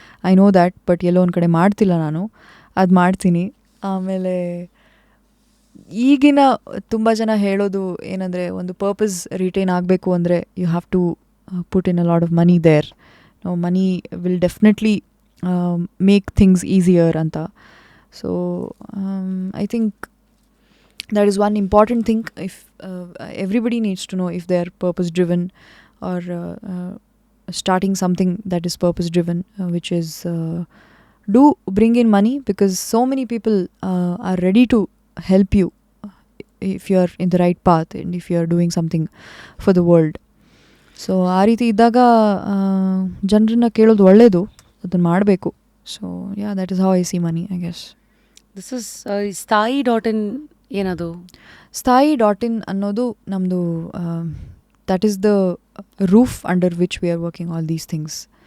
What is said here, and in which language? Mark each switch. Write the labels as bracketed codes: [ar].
[en] I know that, [kn] but ಎಲ್ಲೋ ಒಂದು ಕಡೆ ಮಾಡ್ತಿಲ್ಲ ನಾನು. ಅದು ಮಾಡ್ತೀನಿ. ಆಮೇಲೆ ಈಗಿನ ತುಂಬ ಜನ ಹೇಳೋದು ಏನಂದರೆ, ಒಂದು ಪರ್ಪಸ್ ರಿಟೈನ್ ಆಗಬೇಕು ಅಂದರೆ [en] You have to put in a lot of money there. Money will definitely make things easier anta. So I think that is one important thing. If everybody needs to know if they are purpose driven or starting something that is purpose driven, which is do bring in money, because so many people are ready to help you if you are in the right path and if you are doing something for the world. [kn] So ಆ ರೀತಿ ಇದ್ದಾಗ ಜನರನ್ನ ಕೇಳೋದು ಒಳ್ಳೆಯದು, ಅದನ್ನು ಮಾಡಬೇಕು. [en] So yeah, that is how I see money, I guess. This is ಸ್ಥಾಯಿ.in. [kn] ಏನದು [en] ಸ್ಥಾಯಿ.in [kn] ಅನ್ನೋದು ನಮ್ಮದು, [en] That is the roof under which we are working all these things.